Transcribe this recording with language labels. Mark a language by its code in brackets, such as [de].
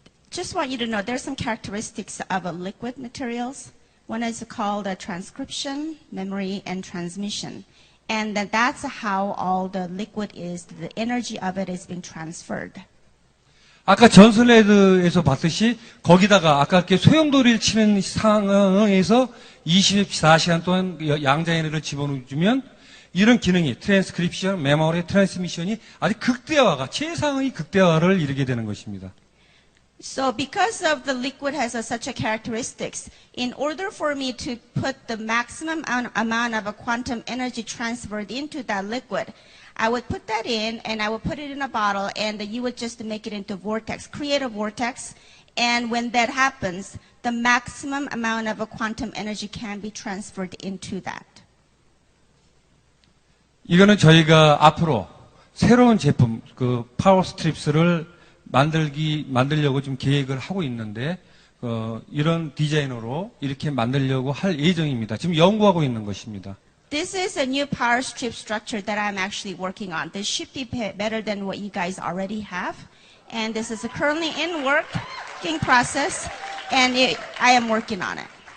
[en] Just want you to know there's some characteristics of liquid materials. One is called transcription, memory, and transmission. And that's how all the liquid is, the energy of it is being transferred. [ko] 아까 전슬레드에서 봤듯이 거기다가 아까 이렇게 소용돌이를 치는 상황에서 24시간 동안 양자 에너지를 집어넣으면 이런 기능이 트랜스크립션, 메모리, 트랜스미션이 아주 최상의 극대화를 이루게 되는 것입니다. [en] So because of the liquid has such a characteristics, in order for me to put the maximum amount of a quantum energy transferred into that liquid, I would put that in and I would put it in a bottle and you would just make it into vortex, create a vortex. And when that happens, the maximum amount of a quantum energy can be transferred into that. [ko] 이거는 저희가 앞으로 새로운 제품, 파워 스트립스를 만들려고 지금 계획을 하고 있는데, 이런 디자이너로 이렇게 만들려고 할 예정입니다. 지금 연구하고 있는 것입니다. [en] This is a new power strip structure that I'm actually working on. This should be better than what you guys already have. And this is currently in working process, and I am working on it.